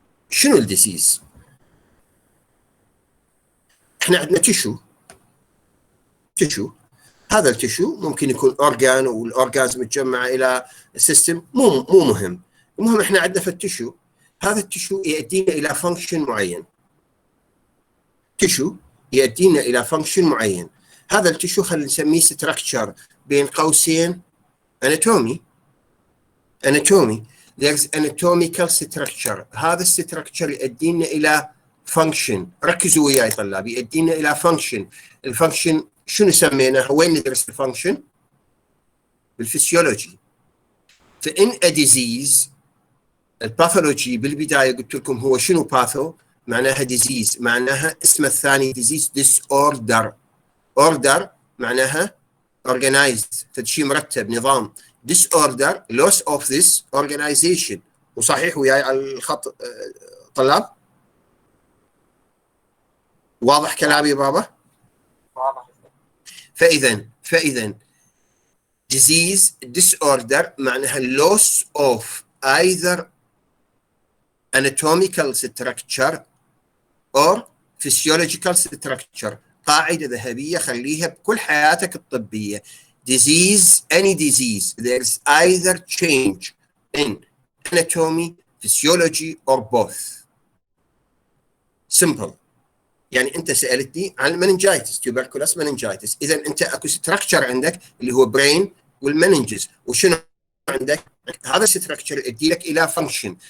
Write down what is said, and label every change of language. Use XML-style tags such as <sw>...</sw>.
<ar>شنو الديسيز؟ احنا عندنا تشو، هذا التشو ممكن يكون اورجان والاورجانز متجمعه الى سيستم، مو مهم. المهم احنا عندنا في التشو، هذا التشو يؤدينا الى فانكشن معين. هذا التشو خلينا نسميه ستراكشر بين قوسين اناتومي.</ar> <en>there's anatomical structure.</en> <ar>هذا الستراكشر يؤدينا الى فانكشن. ركزوا وياي طلاب، يؤدينا الى فانكشن. الفانكشن شنو سميناها؟ وين ندرس الفانكشن؟ بالفسيولوجي. فإن اديزيز الباثولوجي بالبدايه قلت لكم هو شنو باثو؟ معناها ديزيز، معناها اسمه الثاني ديزيز ديس اوردر معناها organized، فشي مرتب نظام.</ar> <en>disorder loss of this organization.</en> <ar>وصحيح وياي على الخط طلاب؟ واضح كلامي بابا؟ واضح. فإذا</ar> <en>disease disorder</en> <ar>معناها</ar> <en>loss of either anatomical structure or physiological structure.</en> <ar>قاعدة ذهبية خليها بكل حياتك الطبية.</ar> <en>any disease there's either change in anatomy, physiology or both. simple.</en> <ar>يعني انت سالتني عن المننجايتس، تيوبركلوس مننجايتس، اذا انت اكو ستراكشر عندك اللي هو برين والمننجز، وشنو عندك؟ هذا الستراكشر يؤدي لك الى فانكشن.</ar>